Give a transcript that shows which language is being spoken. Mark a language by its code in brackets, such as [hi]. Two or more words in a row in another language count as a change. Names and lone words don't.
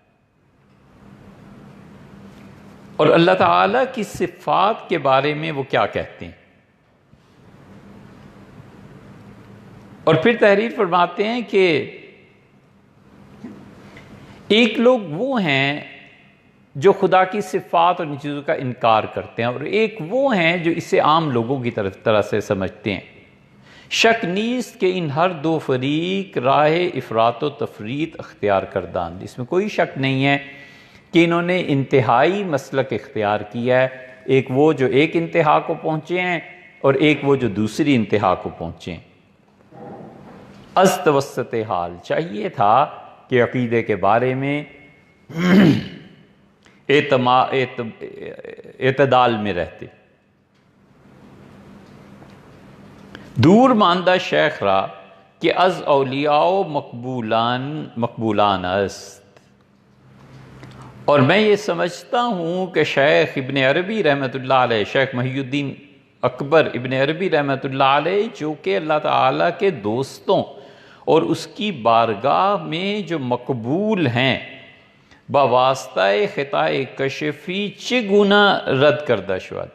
[ur] اور اللہ تعالیٰ کی صفات کے بارے میں وہ کیا کہتے ہیں، اور پھر تحریر فرماتے ہیں کہ ایک لوگ وہ ہیں جو خدا کی صفات اور ان چیزوں کا انکار کرتے ہیں، اور ایک وہ ہیں جو اسے عام لوگوں کی طرح سے سمجھتے ہیں۔ [fa] شک نیست کہ ان ہر دو فریق راہ افراط و تفریط اختیار کردند، [ur] اس میں کوئی شک نہیں ہے کہ انہوں نے انتہائی مسلک اختیار کیا ہے، ایک وہ جو ایک انتہا کو پہنچے ہیں اور ایک وہ جو دوسری انتہا کو پہنچے ہیں۔ [fa] از توسط حال [ur] چاہیے تھا کہ عقیدے کے بارے میں اعتدال میں رہتے۔ [fa] دور ماندہ شیخ را کہ از اولیاء مقبولان است، [ur] اور میں یہ سمجھتا ہوں کہ شیخ ابن عربی رحمت اللہ علیہ، شیخ محی الدین اکبر ابن عربی رحمت اللہ علیہ، جو کہ اللہ تعالیٰ کے دوستوں اور اس کی بارگاہ میں جو مقبول ہیں، [fa] بواسطہ خطا کشفی چگنا رد کردہ شود۔